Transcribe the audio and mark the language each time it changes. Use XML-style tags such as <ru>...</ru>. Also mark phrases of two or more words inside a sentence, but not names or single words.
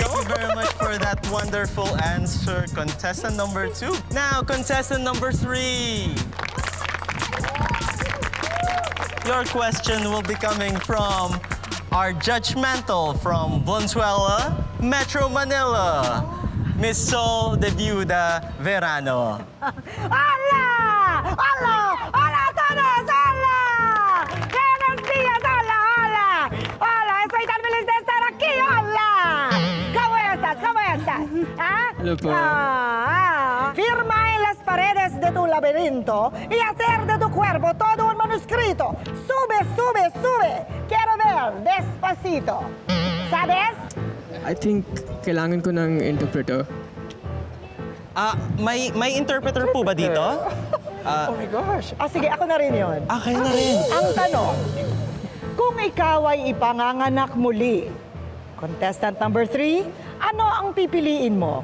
<en>Thank you very much for that wonderful answer, contestant number 2. Now, contestant number 3. Your question will be coming from our judgmental from Valenzuela, Metro Manila, Miss Sol de Viuda Verano.</en> <es>¡Hola! ¡Hola! ¡Hola a todos! ¡Hola! ¡Buenos días! ¡Hola! ¡Hola! ¡Hola! Estoy tan feliz de estar aquí! ¡Hola! ¿Cómo estás? ¿Cómo estás? ¿Ah?</es> <tl>Hello po.</tl> <es>Firma en las paredes de tu laberinto y hacer de tu cuerpo todo un manuscrito. Sube, sube, sube. Quiero ver despacito. ¿Sabes?</es> <en>I think</en> <tl>kailangan ko ng interpreter. May interpreter po ba dito?</tl> <en>Oh my gosh.</en> <tl>Sige, ako na rin yun. Kayo na rin. Ang tanong, kung ikaw ay ipanganganak muli,</tl> <en>contestant number 3,</en> <tl>ano ang pipiliin mo?</tl>